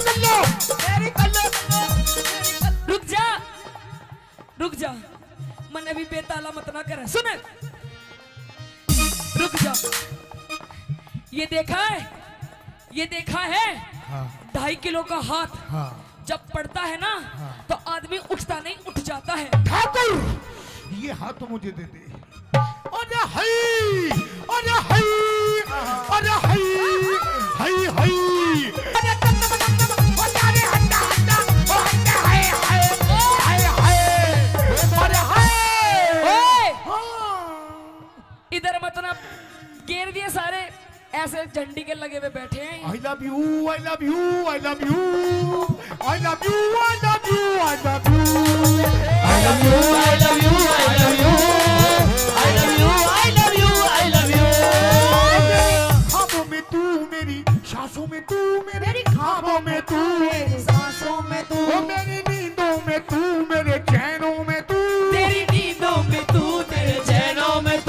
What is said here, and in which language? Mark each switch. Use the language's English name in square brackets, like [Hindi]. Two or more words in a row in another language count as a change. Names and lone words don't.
[Hindi] रुक जा मन अभी बेताला मत ना कर सुन रुक जा ये देखा है हाँ 2.5 किलो का हाथ हाँ जब पड़ता है ना तो आदमी उठता नहीं उठ जाता है ठाकुर ये हाथ तो मुझे दे दे अरे हई अरे हई अरे हई हई हई अरे अरे हट्टा हट्टा ओ हट्टा हाय हाय हाय हाय अरे हाय ओए इधर मत ना घेर दिए सारे ऐसे झंडी के लगे हुए बैठे हैं [English] I love you I love you I love you I love you I love you I love you I love you I love you I love you I love you I love you I love you [Hindi] ख्वाबों में तू मेरी सांसों में तू मेरी ख्वाबों में तू मेरी सांसों में तू मेरी नींदों में तू मेरे चैनों में [English] तू [Hindi] तेरी नींदों में तू तेरे चैनों में तू